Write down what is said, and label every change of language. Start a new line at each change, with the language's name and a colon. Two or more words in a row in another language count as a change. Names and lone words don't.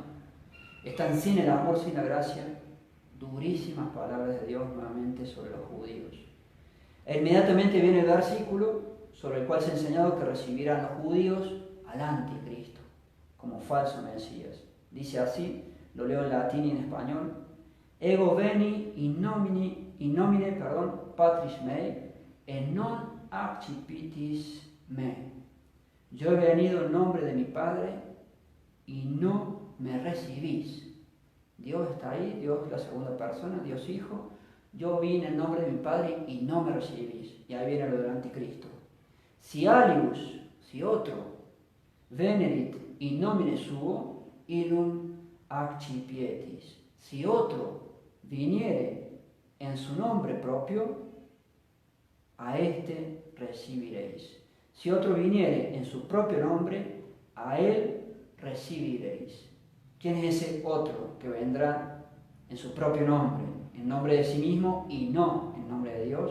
Spanish: Están sin el amor, sin la gracia. Durísimas palabras de Dios nuevamente sobre los judíos. E inmediatamente viene el versículo sobre el cual se ha enseñado que recibirán los judíos al anticristo como falso Mesías. Dice así, lo leo en latín y en español:
Latin: Ego veni in nomine Patris mei, e non accipitis me.
Spanish: Yo he venido en nombre de mi Padre y no me recibís. Dios está ahí, Dios la segunda persona, Dios Hijo. Yo vine en nombre de mi Padre y no me recibís. Y ahí viene lo del anticristo.
Latin: Si alius,
Spanish: si otro,
Latin: venerit in nomine suo, illum accipietis.
Spanish: Si otro viniere en su nombre propio, a éste recibiréis. Si otro viniere en su propio nombre, a él recibiréis. ¿Quién es ese otro que vendrá en su propio nombre, en nombre de sí mismo y no en nombre de Dios?